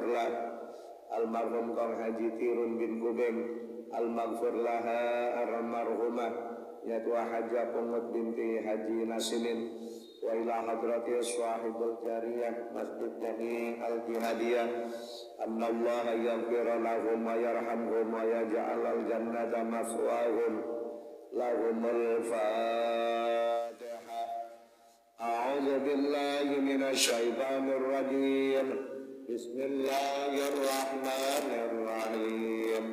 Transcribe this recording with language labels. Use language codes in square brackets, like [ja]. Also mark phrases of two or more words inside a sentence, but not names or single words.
[ar] لاه المرحوم kang Haji Tirun بن Kubeng المغفر لها المرحومة yaitu Hajah Pungut بنت Haji Nasimin وإلى حضرة صاحب الجارية مسجد جامع الجهادية أن الله يغفر لهم ويرحمهم ويجعل الجنة مثواهم لهم الفاتحة. أعوذ بالله من الشيطان الرجيم. بسم الله الرحمن الرحيم.